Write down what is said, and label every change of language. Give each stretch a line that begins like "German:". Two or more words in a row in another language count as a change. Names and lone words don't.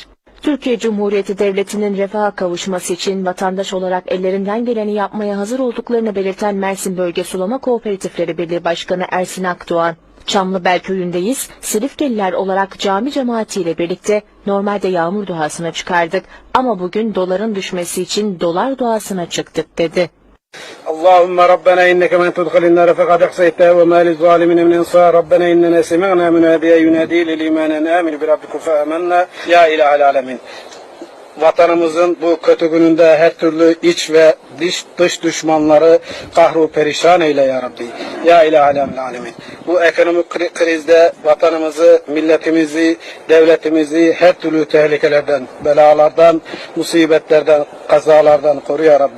Turkish: Türkiye Cumhuriyeti Devleti'nin refaha kavuşması için vatandaş olarak ellerinden geleni yapmaya hazır olduklarını belirten Mersin Bölge Sulama Kooperatifleri Birliği Başkanı Ersin Akdoğan, Çamlıbel köyündeyiz, Silifkeliler olarak cami cemaatiyle birlikte normalde yağmur duasına çıkardık ama bugün doların düşmesi için dolar duasına çıktık dedi.
Arabic: اللهم ربنا إنك من تدخل النار فقد أحصيته وما للظالمين من أنصار ربنا إننا سمعنا مناديا ينادي للإيمان أن آمنوا بربكم فآمنا يا إله العالمين.
Turkish: Vatanımızın bu kötü gününde her türlü iç ve dış düşmanları kahru perişan eyle
Arabic: يا ربي. يا إله العالمين.
Turkish: Bu ekonomik krizde vatanımızı, milletimizi, devletimizi her türlü tehlikelerden, belalardan, musibetlerden, kazalardan koru
Arabic: يا ربي.